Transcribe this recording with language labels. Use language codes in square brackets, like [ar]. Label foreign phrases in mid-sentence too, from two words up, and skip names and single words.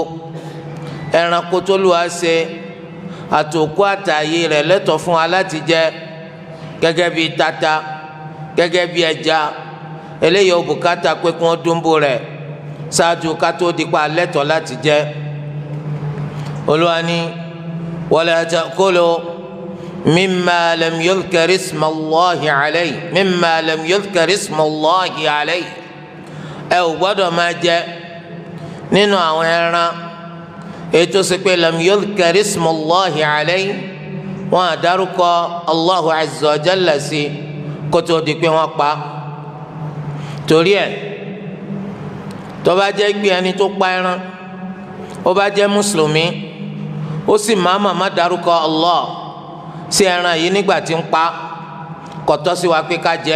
[yo] ẹranko tó lù wá ṣe àtòkù àtàyè rẹ̀ lẹ́tọ̀ fún wa láti jẹ gẹ́gẹ́ bí tata, gẹ́gẹ́ bí ẹja. eléyìí ó bùkátà pé kí wọ́n dóńbó rẹ̀ ṣáájú ká tó di pa lẹ́tọ̀ láti jẹ. Olúwa ní [ar] ولا تأكلوا مما لم يذكر اسم الله عليه مما لم يذكر اسم الله عليه. [yo] ẹ ò gbọ́dọ̀ máa jẹ nínú àwọn ẹran ètò sí pé [ar] لم يذكر اسم الله عليه [yo] wọn àdárúkọ [ar] الله عز وجل [yo] sí kótó di pé wọ́n pa. torí ẹ̀ tó bá jẹ́ pé ẹni tó pa ẹran ó bá jẹ́ mùsùlùmí ó sì máa dárúkọ Allah sí ẹran yìí nígbà tí ń pa, kò tọ́ sí wa pé ká jẹ.